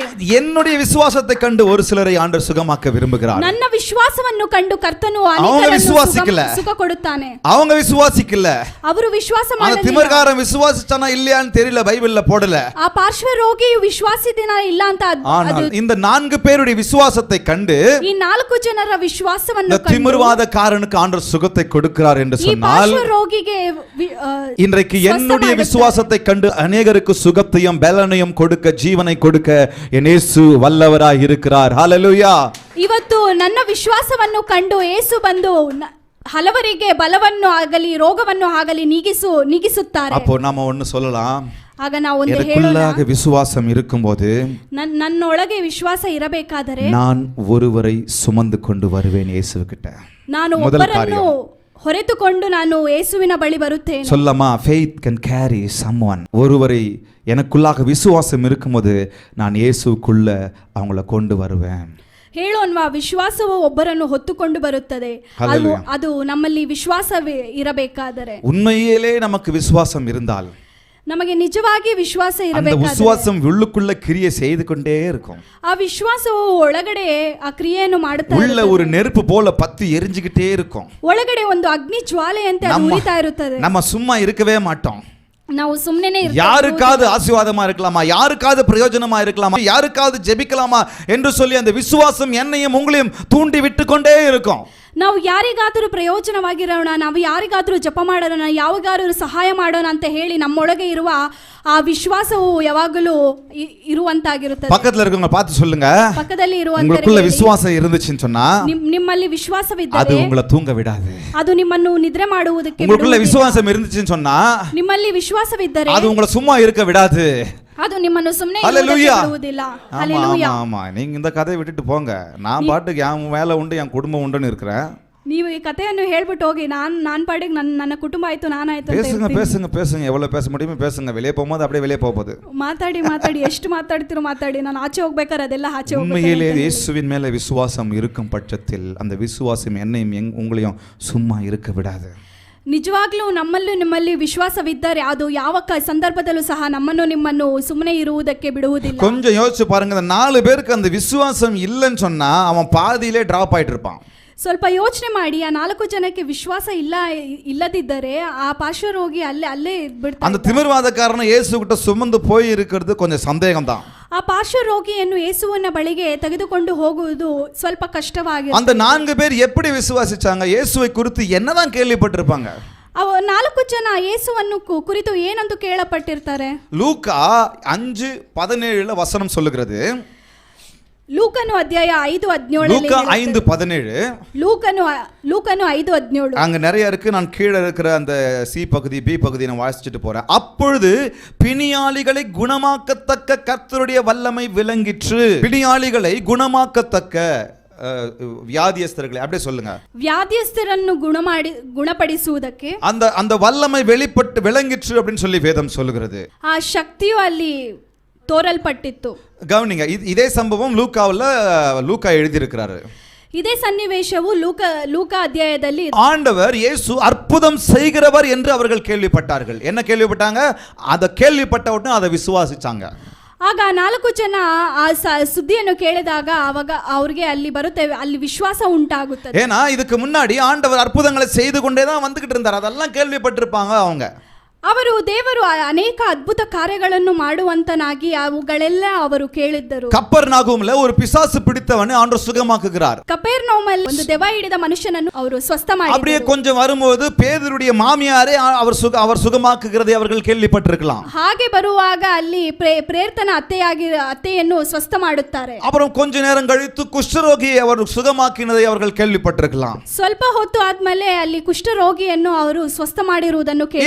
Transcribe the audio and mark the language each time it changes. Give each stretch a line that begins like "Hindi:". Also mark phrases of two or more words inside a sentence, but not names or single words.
Tamil: என்னுடைய விசுவாசத்தை கண்டு ஒரு சிலரை ஆண்டவர் சுகமாக்க விரும்புகிறார்.
Kannada: ನನ್ನ ವಿಶ್ವಾಸವನ್ನು ಕಂಡು ಕರ್ತನು ಅನೇಕರನ್ನು ಸುಖ ಕೊಡುತ್ತಾನೆ.
Tamil: அவங்க விசுவாசிக்கல,
Kannada: ಅವರು ವಿಶ್ವಾಸ ಮಾಡಲಿಲ್ಲ.
Tamil: அந்த திமிர்காரன் விசுவாசிச்சானா இல்லையான்னு தெரியல, பைபிள்ல போடல.
Kannada: ಆ ಪಾರ್ಶ್ವ ರೋಗಿಯು ವಿಶ್ವಾಸಿದಿನ ಇಲ್ಲ ಅಂತ.
Tamil: ஆனால் இந்த 4 பேருடைய விசுவாசத்தை கண்டு,
Kannada: ಈ 4 ಜನರ ವಿಶ್ವಾಸವನ್ನು ಕಂಡು
Tamil: திமிர்வாதக்காரனுக்கு ஆண்டவர் சுகத்தை கொடுக்கிறார் என்று சொன்னால்,
Kannada: ಈ ಪಾರ್ಶ್ವ ರೋಗಿಗೆ
Tamil: இன்றைக்கு என்னுடைய விசுவாசத்தை கண்டு அநேகருக்கு சுகத்தையும் பலனையும் கொடுக்க, ஜீவனை கொடுக்க என் இயேசு வல்லவராய் இருக்கிறார். ஹல்லேலூயா.
Kannada: ಇವತ್ತು ನನ್ನ ವಿಶ್ವಾಸವನ್ನು ಕಂಡು ಯೇಸು ಬಂದು ಹಲವರಿಗೆ ಬಲವನ್ನು ಆಗಲಿ ರೋಗವನ್ನು ಆಗಲಿ ನೀಗಿಸುತ್ತಾರೆ.
Tamil: அப்போ நாம ஒன்னு சொல்லலாம்,
Kannada: ಆಗ ನಾವು ಒಂದು
Tamil: எனக்குள்ளாக விசுவாசம் இருக்கும்போது,
Kannada: ನನ್ನೊಳಗೆ ವಿಶ್ವಾಸ ಇರಬೇಕಾದರೆ
Tamil: நான் ஒருவரை சுமந்து கொண்டு வருவேன் இயேசுவிட்ட.
Kannada: ನಾನು ಒಬ್ಬರನ್ನು ಹೊರೆತುಕೊಂಡು ನಾನು ಯೇಸುವಿನ ಬಳಿ ಬರುತ್ತೇನೆ.
Tamil: சொல்லமா?
English: faith can carry someone.
Tamil: ஒருவரை எனக்குள்ளாக விசுவாசம் இருக்கும்போது நான் இயேசுக்குள்ள அவங்கள கொண்டு வருவேன்.
Kannada: ಹೇಳೋನ್ವಾ, ವಿಶ್ವಾಸವು ಒಬ್ಬರನ್ನು ಹೊತ್ತುಕೊಂಡು ಬರುತ್ತದೆ. ಅದು ನಮ್ಮಲ್ಲಿ ವಿಶ್ವಾಸವೇ ಇರಬೇಕಾದರೆ,
Tamil: உண்மையிலே நமக்கு விசுவாசம் இருந்தால்,
Kannada: ನಮಗೆ ನಿಜವಾಗಿ ವಿಶ್ವಾಸ ಇರಬೇಕಾದರೆ,
Tamil: அந்த விசுவாசம் உள்ளுக்குள்ள கிரியை செய்து கொண்டே இருக்கும்.
Kannada: ಆ ವಿಶ್ವಾಸವು ಒಳಗಡೆ ಆ ಕ್ರಿಯೆಯನ್ನು ಮಾಡುತ್ತಾ
Tamil: உள்ள ஒரு நெருப்பு போல பத்தி எரிஞ்சிக்கிட்டே இருக்கும்.
Kannada: ಒಳಗಡೆ ಒಂದು ಅಗ್ನಿ ಜ್ವಾಲೆಯಂತೆ ಅದು ಉರಿತಾ ಇರುತ್ತದೆ.
Tamil: நம்ம சும்மா இருக்கவே மாட்டோம்.
Kannada: ನಾವು ಸುಮ್ಮನೆ
Tamil: யாருக்காவது ஆசீர்வாதமா இருக்கலாமா, யாருக்காவது பிரயோஜனமா இருக்கலாமா, யாருக்காவது ஜெபிக்கலாமா என்று சொல்லி அந்த விசுவாசம் என்னையும் உங்களையும் தூண்டி விட்டு கொண்டே இருக்கும்.
Kannada: ನಾವು ಯಾರಿಗಾದರೂ ಪ್ರಯೋಜನವಾಗಿರೋಣ, ನಾವು ಯಾರಿಗಾದರೂ ಜಪ ಮಾಡೋಣ, ಯಾವಾಗಾದರೂ ಸಹಾಯ ಮಾಡೋಣ ಅಂತ ಹೇಳಿ ನಮ್ಮೊಳಗೆ ಇರುವ ಆ ವಿಶ್ವಾಸವು ಯಾವಾಗಲೂ ಇರುವಂತಾಗಿರುತ್ತದೆ.
Tamil: பக்கத்துல இருக்கவங்க பார்த்து சொல்லுங்க,
Kannada: ಪಕ್ಕದಲ್ಲಿ
Tamil: உங்களுக்குள்ள விசுவாசம் இருந்துச்சுன்னு சொன்னா
Kannada: ನಿಮ್ಮಲ್ಲಿ ವಿಶ್ವಾಸವಿದ್ದರೆ
Tamil: அது உங்களை தூங்க விடாது.
Kannada: ಅದು ನಿಮ್ಮನ್ನು ನಿದ್ರೆ ಮಾಡುವುದಕ್ಕೆ
Tamil: உங்களுக்குள்ள விசுவாசம் இருந்துச்சுன்னு சொன்னா
Kannada: ನಿಮ್ಮಲ್ಲಿ ವಿಶ್ವಾಸವಿದ್ದರೆ
Tamil: அது உங்களை சும்மா இருக்க விடாது.
Kannada: ಅದು ನಿಮ್ಮನ್ನು ಸುಮ್ಮನೆ ಬಿಡುವುದಿಲ್ಲ.
Tamil: ஹல்லேலூயா. ஆமா, நீங்க இந்த கதையை விட்டுட்டு போங்க. நான் பாட்டுக்கு என் வேலை உண்டு, என் குடும்பம் உண்டுன்னு இருக்கிறேன்.
Kannada: ನೀವು ಈ ಕಥೆಯನ್ನು ಹೇಳ್ಬಿಟ್ಟು ಹೋಗಿ, ನಾನು ಪಾಡಿಗೆ ನನ್ನ ಕುಟುಂಬ ಆಯ್ತು, ನಾನಾಯ್ತು.
Tamil: பேசுங்க எவ்வளவு பேச முடியுமோ பேசுங்க. வெளியே போகும்போது அப்படியே வெளியே போகுது.
Kannada: ಮಾತಾಡಿ ಎಷ್ಟು ಮಾತಾಡ್ತಿರೋ ಮಾತಾಡಿ. ನಾನು ಆಚೆ ಹೋಗ್ಬೇಕಾದ್ರೆ ಅದೆಲ್ಲ ಆಚೆ ಹೋಗ್ಬೇಕು.
Tamil: உண்மையிலே இயேசுவின் மேல விசுவாசம் இருக்கும் பட்சத்தில் அந்த விசுவாசம் என்னையும் உங்களையும் சும்மா இருக்க விடாது.
Kannada: ನಿಜವಾಗ್ಲೂ ನಿಮ್ಮಲ್ಲಿ ವಿಶ್ವಾಸವಿದ್ದರೆ ಅದು ಯಾವ ಸಂದರ್ಭದಲ್ಲೂ ಸಹ ನಿಮ್ಮನ್ನು ಸುಮ್ಮನೆ ಇರುವುದಕ್ಕೆ ಬಿಡುವುದಿಲ್ಲ.
Tamil: கொஞ்சம் யோசிச்சு பாருங்க, இந்த 4 பேருக்கு அந்த விசுவாசம் இல்லைன்னு சொன்னா அவன் பாதியிலே டிராப் ஆயிட்டு இருப்பான்.
Kannada: ಸ್ವಲ್ಪ ಯೋಚನೆ ಮಾಡಿ, ಆ 4 ಜನಕ್ಕೆ ವಿಶ್ವಾಸ ಇಲ್ಲದಿದ್ದರೆ ಆ ಪಾರ್ಶ್ವರೋಗಿ ಅಲ್ಲೇ ಬಿಡ್ತಾನೆ.
Tamil: அந்த திமிர்வாதக்காரனை இயேசு கிட்ட சுமந்து போய் இருக்கிறது கொஞ்சம் சந்தேகம் தான்.
Kannada: ಆ ಪಾರ್ಶ್ವರೋಗಿಯನ್ನು ಯೇಸುವಿನ ಬಳಿಗೆ ತೆಗೆದುಕೊಂಡು ಹೋಗುವುದು ಸ್ವಲ್ಪ ಕಷ್ಟವಾಗಿದೆ.
Tamil: அந்த 4 பேர் எப்படி விசுவாசிச்சாங்க? இயேசுவை குறித்து என்னதான் கேள்விப்பட்டிருப்பாங்க?
Kannada: ಅವ 4 ಜನ ಯೇಸುವನ್ನು ಕುರಿತು ಏನಂತ ಕೇಳಪಟ್ಟಿರ್ತಾರೆ?
Tamil: லூக்கா 5:17 வசனம் சொல்லுகிறது.
Kannada: ಲೂಕನು ಅಧ್ಯಾಯ 5:17.
Tamil: லூக்கா 5:17.
Kannada: ಲೂಕನು 5:17.
Tamil: அங்க நிறைய இருக்கு. நான் கீழே இருக்கிற அந்த சி பகுதி, பி பகுதியை நான் வாசிச்சுட்டு போறேன். அப்பொழுது பிணியாளிகளை குணமாக்கத்தக்க கர்த்தருடைய வல்லமை விளங்கிற்று. பிணியாளிகளை குணமாக்கத்தக்க ವ್ಯಾಧಿಯಸ್ಥರುಗಳೇ அப்படியே சொல்லுங்க.
Kannada: ವ್ಯಾಧಿಯಸ್ಥರನ್ನು ಗುಣಪಡಿಸುವುದಕ್ಕೆ
Tamil: அந்த வல்லமை வெளிப்பட்டு விளங்கிற்று அப்படின்னு சொல்லி வேதம் சொல்லுகிறது.
Kannada: ಆ ಶಕ್ತಿಯು ಅಲ್ಲಿ ತೋರಲ್ಪಟ್ಟಿತ್ತು.
Tamil: கவனிங்க, இதே சம்பவம் லூக்கா எழுதியிருக்கிறாரு.
Kannada: ಇದೇ ಸನ್ನಿವೇಶವು ಲೂಕ ಅಧ್ಯಾಯದಲ್ಲಿ
Tamil: ஆண்டவர் இயேசு அற்புதம் செய்கிறவர் என்று அவர்கள் கேள்விப்பட்டார்கள். என்ன கேள்விப்பட்டாங்க? அதை கேள்விப்பட்ட உடனே அதை விசுவாசிச்சாங்க.
Kannada: ಆಗ 4 ಜನ ಆ ಸುದ್ದಿಯನ್ನು ಕೇಳಿದಾಗ ಅವಾಗ ಅವ್ರಿಗೆ ಅಲ್ಲಿ ಬರುತ್ತೆ, ಅಲ್ಲಿ ವಿಶ್ವಾಸ ಉಂಟಾಗುತ್ತದೆ.
Tamil: ஏன்னா இதுக்கு முன்னாடி ஆண்டவர் அற்புதங்களை செய்து கொண்டே தான் வந்துகிட்டு இருந்தார், அதெல்லாம் கேள்விப்பட்டிருப்பாங்க அவங்க.
Kannada: ಅವರು ದೇವರು ಅನೇಕ ಅದ್ಭುತ ಕಾರ್ಯಗಳನ್ನು ಮಾಡುವಂತನಾಗಿ ಅವುಗಳೆಲ್ಲ ಅವರು ಕೇಳಿದ್ದರು.
Tamil: கப்பர்நாகூம்ல ஒரு பிசாசு பிடித்தவனை ஆண்டவர் சுகமாக்குகிறார்.
Kannada: ಕಪೆರ್ನೌಮಲ್ಲಿ ಒಂದು ದೆವ್ವ ಹಿಡಿದ ಮನುಷ್ಯನನ್ನು ಅವರು ಸ್ವಸ್ಥ ಮಾಡಿದರು.
Tamil: அப்படியே கொஞ்சம் வரும்போது பேதுருடைய மாமியாரே அவர் சுகமாக்குகிறதை அவர்கள் கேள்விப்பட்டிருக்கலாம்.
Kannada: ಹಾಗೆ ಬರುವಾಗ ಅಲ್ಲಿ ಪ್ರೇರ್ತನ ಅತ್ತೆಯನ್ನು ಸ್ವಸ್ಥ ಮಾಡುತ್ತಾರೆ.
Tamil: அப்புறம் கொஞ்ச நேரம் கழித்து குஷ்டரோகியை அவர் சுகமாக்கினதை அவர்கள் கேள்விப்பட்டிருக்கலாம்.
Kannada: ಸ್ವಲ್ಪ ಹೊತ್ತು ಆದ್ಮೇಲೆ ಅಲ್ಲಿ ಕುಷ್ಠರೋಗಿಯನ್ನು ಅವರು ಸ್ವಸ್ಥ ಮಾಡಿರುವುದನ್ನು ಕೇಳಿದ್ದಾರೆ.